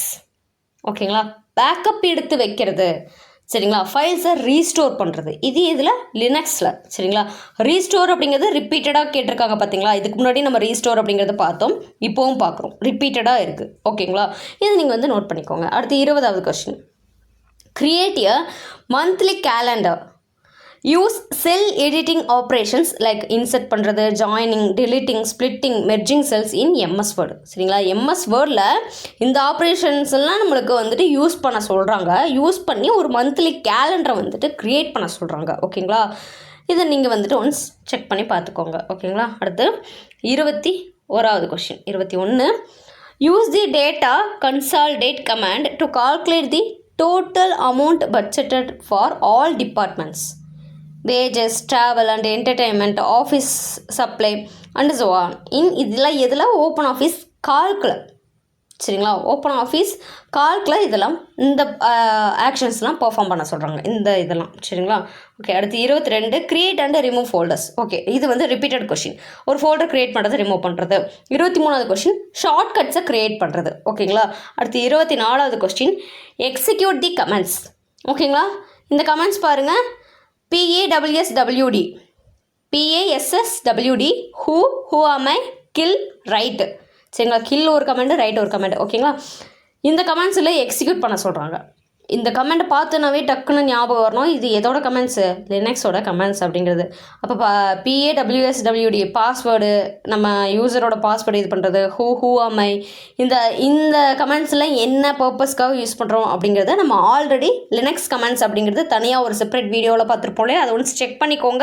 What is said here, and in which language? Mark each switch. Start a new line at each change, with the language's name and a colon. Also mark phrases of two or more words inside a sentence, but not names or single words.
Tamil: ஓகேங்களா? பேக்கப் எடுத்து வைக்கிறது. சரிங்களா?
English: files restore
Tamil: பண்ணுறது, இது இதில் லினக்ஸில். சரிங்களா? ரீஸ்டோர் அப்படிங்கிறது ரிப்பீட்டடாக கேட்டிருக்காங்க பார்த்தீங்களா, இதுக்கு முன்னாடி நம்ம ரீஸ்டோர் அப்படிங்கிறத பார்த்தோம், இப்போவும் பார்க்குறோம், ரிப்பீட்டடாக இருக்குது. ஓகேங்களா? இது நீங்கள் வந்து நோட் பண்ணிக்கோங்க. அடுத்து 20வது கொஸ்டின்,
English: create a monthly calendar, use cell editing operations like insert பண்ணுறது, joining, deleting, splitting, merging cells in MS Word.
Tamil: சரிங்களா? MS Wordல இந்த ஆப்ரேஷன்ஸ் எல்லாம் நம்மளுக்கு வந்துட்டு யூஸ் பண்ண சொல்கிறாங்க. யூஸ் பண்ணி ஒரு
English: monthly calendar
Tamil: வந்துட்டு க்ரியேட் பண்ண சொல்கிறாங்க. ஓகேங்களா? இதை நீங்கள் வந்துட்டு
English: once check
Tamil: பண்ணி பார்த்துக்கோங்க. ஓகேங்களா? அடுத்து 21வது கொஸ்டின், 21,
English: use the data consolidate command to calculate the total amount budgeted for all departments, wages, travel and entertainment, office supply and so on in இதில் ஓப்பன் ஆஃபீஸ் கால்குல.
Tamil: சரிங்களா? ஓப்பன் ஆஃபீஸ் கால்கில் இதெல்லாம் இந்த ஆக்ஷன்ஸ்லாம் பர்ஃபார்ம் பண்ண சொல்கிறாங்க, இந்த இதெல்லாம். சரிங்களா? ஓகே, அடுத்து 22,
English: create and remove folders.
Tamil: ஓகே, இது வந்து
English: repeated question,
Tamil: ஒரு ஃபோல்டர் க்ரியேட் பண்ணுறது, ரிமூவ் பண்ணுறது. 23வது கொஸ்டின், ஷார்ட் கட்ஸை க்ரியேட் பண்ணுறது. ஓகேங்களா? அடுத்து 24வது கொஸ்டின்,
English: execute the commands.
Tamil: ஓகேங்களா? இந்த கமெண்ட்ஸ் பாருங்கள்,
English: PASSWD, PASSWD, who am I, kill, write.
Tamil: சரிங்களா? கில் ஒரு கமெண்ட், ரைட் ஒரு கமெண்ட். ஓகேங்களா? இந்த கமெண்ட்ஸில் எக்ஸிக்யூட் பண்ண சொல்கிறாங்க. இந்த கமெண்ட்டை பார்த்துனாவே டக்குன்னு ஞாபகம் வரணும், இது எதோட கமெண்ட்ஸு, லினக்ஸோட கமெண்ட்ஸ் அப்படிங்கிறது. அப்போ PASSWD பாஸ்வேர்டு, நம்ம யூசரோட பாஸ்வேர்டு இது பண்ணுறது,
English: who am I,
Tamil: இந்த கமெண்ட்ஸில் என்ன பர்பஸ்க்காக யூஸ் பண்ணுறோம் அப்படிங்கிறத நம்ம
English: already Linux commands
Tamil: அப்படிங்கிறது தனியாக ஒரு
English: separate video
Tamil: பார்த்துருப்போம்லே, அதை ஒன்ஸ் செக் பண்ணிக்கோங்க.